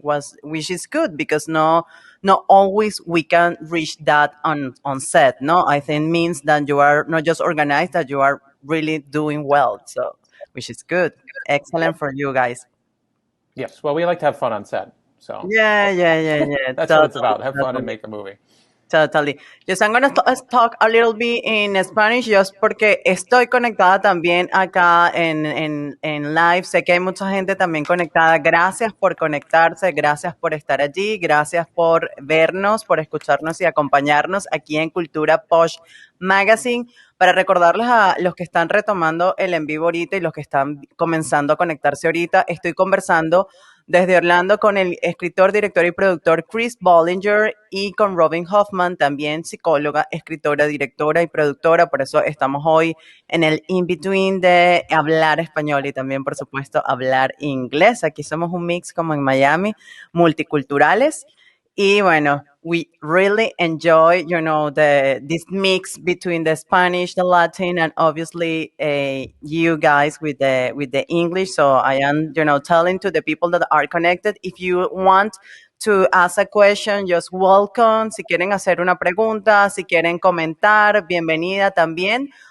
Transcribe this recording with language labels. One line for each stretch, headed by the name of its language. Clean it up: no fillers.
English: Which is good because not always we can reach that on set. No, I think means that you are not just organized, that you are really doing well. So, which is good. Excellent for you guys. Yes. Well, we like to have fun on set. So Yeah. that's what it's Totally, about. Have fun and totally. make a movie. Totally. Yes, I'm gonna talk a little bit in Spanish just
Spanish: porque estoy conectada también acá en live. Sé que hay mucha gente también conectada. Gracias por conectarse, gracias por estar allí, gracias por vernos, por escucharnos y acompañarnos aquí en Cultura Posh Magazine. Para recordarles a los que están retomando el en vivo ahorita y los que están comenzando a conectarse ahorita, estoy conversando desde Orlando con el escritor, director y productor Chris Ballinger y con Robin Hofmann, también psicóloga, escritora, directora y productora. Por eso estamos hoy en el in-between de hablar español y también, por supuesto, hablar inglés. Aquí somos un mix como en Miami, multiculturales. Y bueno,
English: we really enjoy, this mix between the Spanish, the Latin, and obviously you guys with the English. So I am, telling to the people that are connected, if you want to ask a question, just welcome.
Spanish: Si quieren hacer una pregunta, si quieren comentar, bienvenida también.